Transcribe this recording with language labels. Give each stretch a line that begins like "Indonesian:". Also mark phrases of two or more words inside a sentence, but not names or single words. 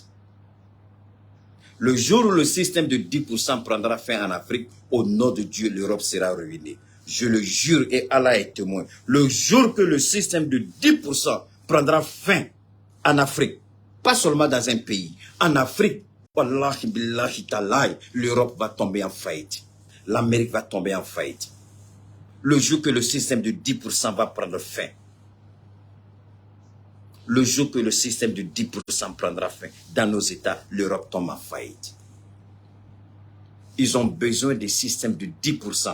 French: Le jour où le système de 10% prendra fin en Afrique, au nom de Dieu, l'Europe sera ruinée. Je le jure et Allah est témoin. Le jour que le système de 10% prendra fin en Afrique, pas seulement dans un pays, en Afrique,
Arabic: wallahi billahi talaï,
French: l'Europe va tomber en faillite. L'Amérique va tomber en faillite. Le jour que le système de 10% va prendre fin. Le jour que le système de 10% prendra fin, dans nos États, l'Europe tombe en faillite. Ils ont besoin des systèmes de 10%.